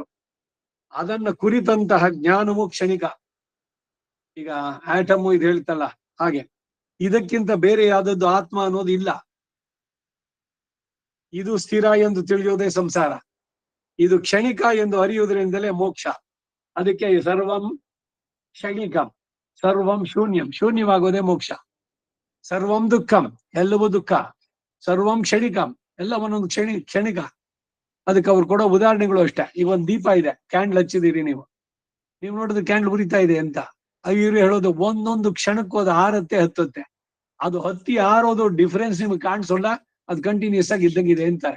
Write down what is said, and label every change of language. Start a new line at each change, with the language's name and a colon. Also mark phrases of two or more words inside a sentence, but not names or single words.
Kannada: ಅದನ್ನ ಕುರಿತಂತಹ ಜ್ಞಾನವು ಕ್ಷಣಿಕ. ಈಗ ಆಟಮು ಇದು ಹೇಳ್ತಲ್ಲ ಹಾಗೆ, ಇದಕ್ಕಿಂತ ಬೇರೆ ಯಾವ್ದದ್ದು ಆತ್ಮ ಅನ್ನೋದು ಇಲ್ಲ. ಇದು ಸ್ಥಿರ ಎಂದು ತಿಳಿಯುವುದೇ ಸಂಸಾರ, ಇದು ಕ್ಷಣಿಕ ಎಂದು ಅರಿಯುವುದರಿಂದಲೇ ಮೋಕ್ಷ. ಅದಕ್ಕೆ
Sanskrit: ಸರ್ವಂ ಕ್ಷಣಿಕಂ, ಸರ್ವಂ ಶೂನ್ಯಂ,
Kannada: ಶೂನ್ಯವಾಗುವುದೇ ಮೋಕ್ಷ.
Sanskrit: ಸರ್ವಂ ದುಃಖಂ,
Kannada: ಎಲ್ಲವೂ ದುಃಖ.
Sanskrit: ಸರ್ವಂ ಕ್ಷಣಿಕಂ,
Kannada: ಎಲ್ಲ ಒಂದೊಂದು ಕ್ಷಣಿಕ. ಅದಕ್ಕೆ ಅವ್ರು ಕೊಡೋ ಉದಾಹರಣೆಗಳು ಅಷ್ಟೇ. ಈಗ ಒಂದು ದೀಪ ಇದೆ, ಕ್ಯಾಂಡ್ಲ್ ಹಚ್ಚಿದಿರಿ ನೀವು ನೋಡಿದ್ರೆ ಕ್ಯಾಂಡ್ಲ್ ಉರಿತಾ ಇದೆ ಅಂತ. ಇವ್ರು ಹೇಳೋದು ಒಂದೊಂದು ಕ್ಷಣಕ್ಕೂ ಅದು ಹಾರತ್ತೆ ಹತ್ತುತ್ತೆ. ಅದು ಹತ್ತಿ ಹಾರೋದು ಡಿಫರೆನ್ಸ್ ನಿಮ್ಗೆ ಕಾಣಿಸೋಲ್ಲ, ಅದು ಕಂಟಿನ್ಯೂಸ್ ಆಗಿ ಇದ್ದಂಗಿದೆ ಅಂತಾರೆ.